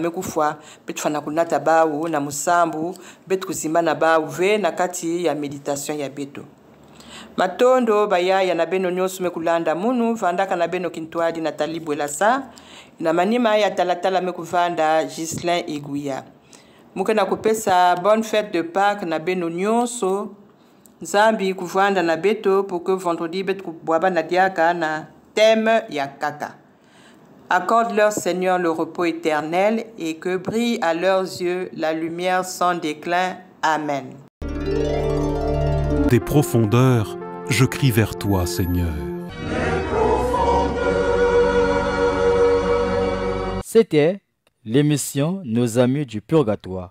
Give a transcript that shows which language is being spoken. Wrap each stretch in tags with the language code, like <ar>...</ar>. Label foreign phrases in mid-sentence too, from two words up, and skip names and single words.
<ktu>mekufwa beto fana kunata bawu na musambu beto kuzimba na bawu ve na kati ya meditation ya beto matondo bayaya na beno nyonso mekulanda munu vandaka na beno Kintwadi Nathalie Bwelasa na manima ya talatala mekuvanda Ghislain Iguya muke na kupesa</ktu> <fr>bonne fête de Pâques</fr> <ktu>na beno nyonso Nzambi kuvanda na beto</ktu> <fr>pour que vendredi</fr> <ktu>beto kubwaba na diaka na thème ya kaka.</ktu> <fr>Accorde-leur Seigneur le repos éternel et que brille à leurs yeux la lumière sans déclin. Amen. Des profondeurs, je crie vers toi, Seigneur. C'était l'émission Nos Amis du Purgatoire.</fr>